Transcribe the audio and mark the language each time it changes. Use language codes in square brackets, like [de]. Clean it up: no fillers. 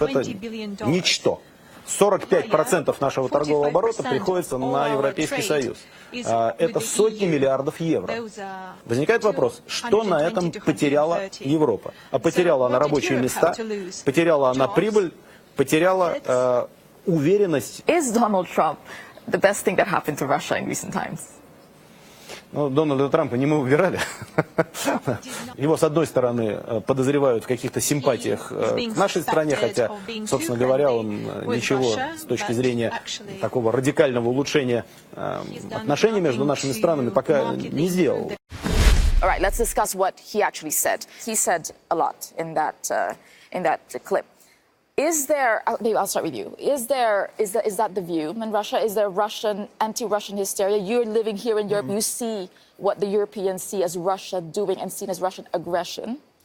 [ru] Это ничто. 45% нашего торгового оборота приходится на Европейский Союз. Это сотни миллиардов евро. Возникает вопрос, что на этом потеряла Европа? А потеряла она рабочие места, потеряла она прибыль, потеряла уверенность. [en] Is Donald Trump the best thing that happened to Russia in recent times? [ru] Ну, Дональда Трампа не мы выбирали. Его, с одной стороны, подозревают в каких-то симпатиях к нашей стране, хотя, собственно говоря, он ничего с точки зрения такого радикального улучшения отношений между нашими странами пока не сделал. [en] All right, let's discuss what he actually said. He said a lot in that clip. Is there, maybe I'll start with you, is that the view in Russia? Is there Russian, anti-Russian hysteria? You're living here in Europe, you see what the Europeans see as Russia doing and seen as Russian aggression.